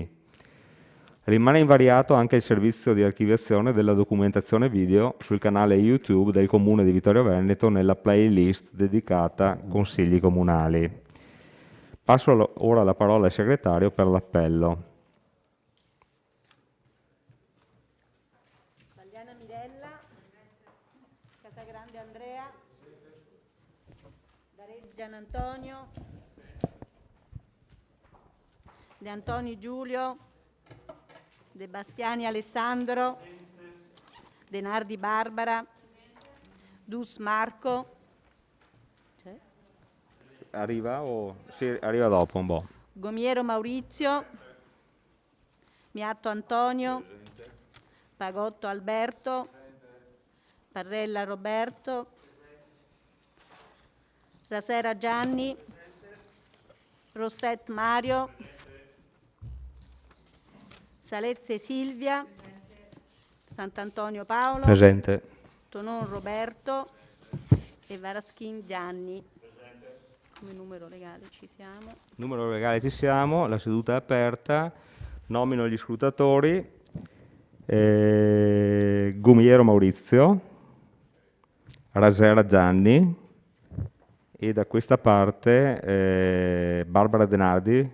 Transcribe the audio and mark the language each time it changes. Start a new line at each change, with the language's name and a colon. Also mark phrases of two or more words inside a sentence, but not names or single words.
Italian: Rimane invariato anche il servizio di archiviazione della documentazione video sul canale YouTube del Comune di Vittorio Veneto nella playlist dedicata Consigli Comunali. Passo ora la parola al segretario per l'appello. Bagliana Mirella, Casagrande Andrea, Dareggian Antonio, De Antoni Giulio, De Bastiani Alessandro, De Nardi Barbara, Dus Marco. C'è? Arriva o sì, arriva dopo un po'. Gomiero Maurizio, Miatto Antonio, Pagotto Alberto, Parrella Roberto, Rasera Gianni, Rosset Mario, Salezze Silvia, Sant'Antonio Paolo, Presente. Tonon Roberto e Varaschin Gianni. Come numero legale ci siamo. Numero legale ci siamo, la seduta è aperta, nomino gli scrutatori, Gumiero Maurizio, Rasera Gianni e da questa parte Barbara Denardi.